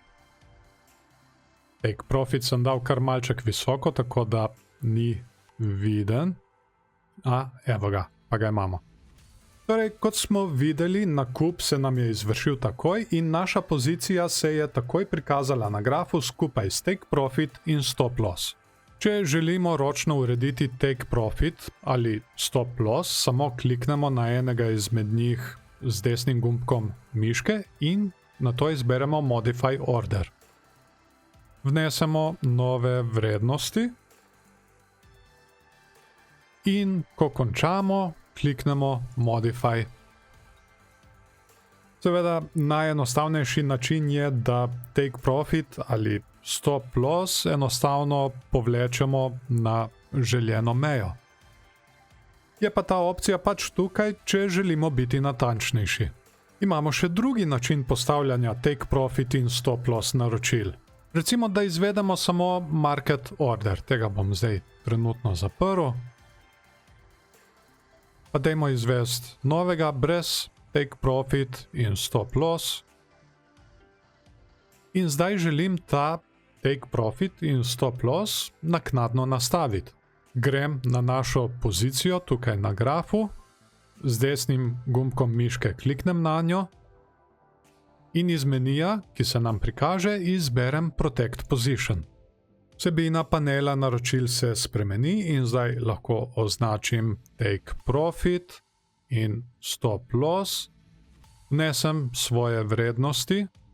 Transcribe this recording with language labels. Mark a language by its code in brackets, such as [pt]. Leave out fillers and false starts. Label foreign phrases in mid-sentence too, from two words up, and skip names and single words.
[en] Take profit [sl] sem dal kar malček visoko, tako da ni viden. Evo ga, pa ga imamo. Torej, kot smo videli, nakup se nam je izvršil takoj in naša pozicija se je takoj prikazala na grafu skupaj s [en] take profit [sl] in [en] stop loss. [sl] Če želimo ročno urediti [en] take profit [sl] ali [en] stop loss, [sl] samo kliknemo na enega izmed njih z desnim gumbkom miške in nato izberemo [en] Modify Order. [sl] Vnesemo nove vrednosti in ko končamo, kliknemo Modify. Seveda, najenostavnejši način je, da [en] take profit [sl] ali [en] stop loss [sl] enostavno povlečemo na željeno mejo. Je pa ta opcija pač tukaj, če želimo biti natančnejši. Imamo še drugi način postavljanja [en] take profit [sl] in [en] stop loss [sl] naročil. Recimo, da izvedemo samo [en] market order. [sl] Tega bom zdaj trenutno zaprl. Pa dajmo izvesti novega brez [en] take profit [sl] in [en] stop loss. [sl] In zdaj želim ta [en] take profit [sl] in [en] stop loss [sl] naknadno nastaviti. Grem na našo pozicijo tukaj na grafu, z desnim gumbkom miške kliknem na njo in iz menija, ki se nam prikaže, izberem [en] Protect Position. [sl] Vsebina panela naročil se spremeni in zdaj lahko označim [en] take profit [sl] in [en] stop loss. [sl] Vnesem svoje vrednosti.